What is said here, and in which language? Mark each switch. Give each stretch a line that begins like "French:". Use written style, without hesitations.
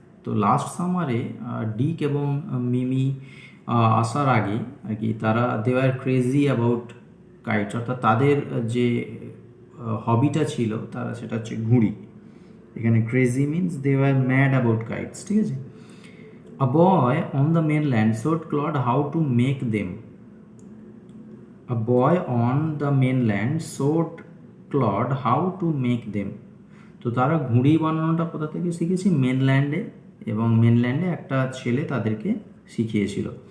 Bangla: তো লাস্ট সামারে ডিক এবং মিমি আসার আগে আর কি তারা
English: they were crazy about kites,
Bangla: অর্থাৎ তাদের যে হবিটা ছিল তারা সেটা হচ্ছে ঘুড়ি। এখানে crazy means
English: they were mad about kites,
Bangla: ঠিক আছে।
English: A boy on the mainland showed Claude how to make them. A boy on the mainland showed Claude how to make them.
Bangla: তো তারা ঘুড়ি বানানোটা কোথা থেকে শিখেছে? মেনল্যান্ডে, এবং মেনল্যান্ডে একটা ছেলে তাদেরকে শিখিয়েছিল।